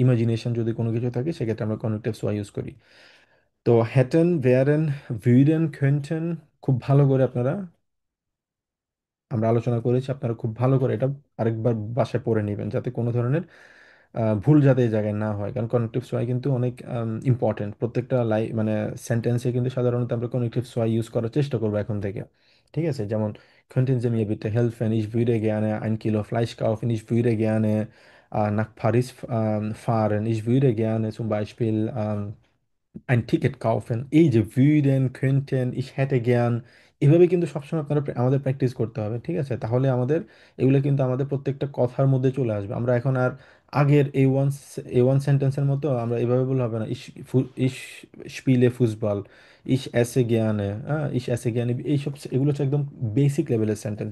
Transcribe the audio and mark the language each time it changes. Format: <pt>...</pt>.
<bn>Imagination যদি কোনো কিছু থাকে সেক্ষেত্রে আমরা কনেকটিভ সয় ইউজ করি। তো হ্যাটেন, ভেয়ারেন, ভিডেন, könnten, খুব ভালো করে আপনারা, আমরা আলোচনা করেছি, আপনারা খুব ভালো করে এটা আরেকবার বাসায় পড়ে নেবেন, যাতে কোনো ধরনের ভুল যাতে এই জায়গায় না হয়। কারণ কনেকটিভ সোয়াই কিন্তু অনেক ইম্পর্টেন্ট। প্রত্যেকটা মানে সেন্টেন্সে কিন্তু সাধারণত আমরা কনেকটিভ সোয়াই ইউজ করার চেষ্টা করবো এখন থেকে। ঠিক আছে, যেমন</bn> <de>könnten Sie mir bitte helfen, ich würde gerne 1 Kilo Fleisch kaufen, ich würde gerne nach Paris fahren, ich würde gerne zum Beispiel ein Ticket kaufen।</de> <bn>এই যে würden, könnten,</bn> <de>ich hätte gern,</de> <bn>এভাবে কিন্তু সবসময় আপনারা আমাদের প্র্যাকটিস করতে হবে। ঠিক আছে, তাহলে আমাদের এগুলো কিন্তু আমাদের প্রত্যেকটা কথার মধ্যে চলে আসবে। আমরা এখন আর আগের এ ওয়ান সেন্টেন্সের মতো আমরা এভাবে বললে হবে না,</bn> <de>ich spiele Fußball, ich esse gerne,</de> <bn>ich esse gerne, এইসব এগুলো হচ্ছে একদম বেসিক লেভেলের সেন্টেন্স।</bn>